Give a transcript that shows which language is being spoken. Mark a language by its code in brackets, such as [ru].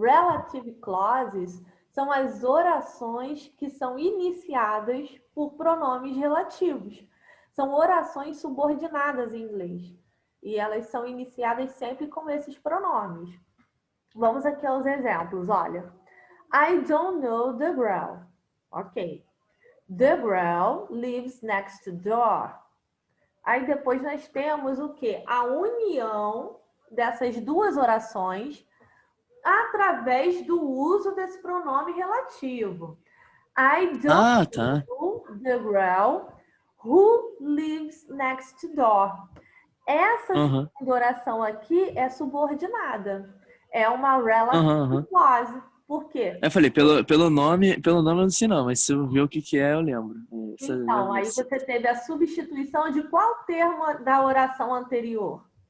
[pt] relative clauses são as orações que são iniciadas por pronomes relativos. São orações subordinadas em inglês. E elas são iniciadas sempre com esses pronomes. Vamos aqui aos exemplos. Olha, [en] I don't know the girl. Ok. The girl lives next door. [pt] Aí depois nós temos o quê? A união dessas duas orações através do uso desse pronome relativo. [en] I don't [pt] Ah, tá. [en] know the girl who lives next door. [pt] Essa Aham, segunda oração aqui é subordinada. É uma relative aham, aham. clause. Por quê? Aí eu falei, pelo nome eu não sei não, mas se eu ver o que que é, eu lembro. Essa eu já Então, vi aí esse. você teve a substituição de qual termo da oração anterior?